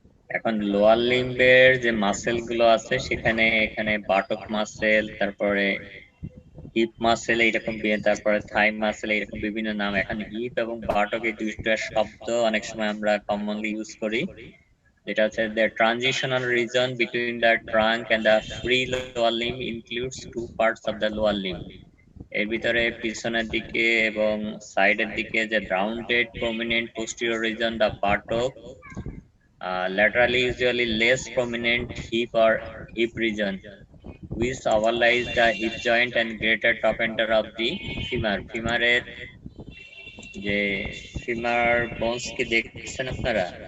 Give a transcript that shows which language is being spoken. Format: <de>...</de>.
<bn>এখন লোয়ার লিম্বের যে মাসেল গুলো আছে সেখানে এখানে বাটক মাসেল, তারপরে হিপ মাসেল এইরকম, তারপরে থাই মাসেল এইরকম বিভিন্ন নাম। এখন হিপ এবং বাটক এই দুইটা শব্দ অনেক সময় আমরা কমনলি ইউজ করি, যেটা হচ্ছে</bn> <en>the transitional region between the trunk and the free lower limb includes two parts of the lower limb.</en> <bn>এর ভিতরে পিছনের দিকে এবং সাইডের দিকে যে</bn> <en>rounded prominent posterior region the buttock, laterally usually less prominent hip or hip region which overlies the hip joint and greater top ender of the femur.</en> <bn>ফিমারের যে femur bones কি দেখছেন আপনারা?</bn>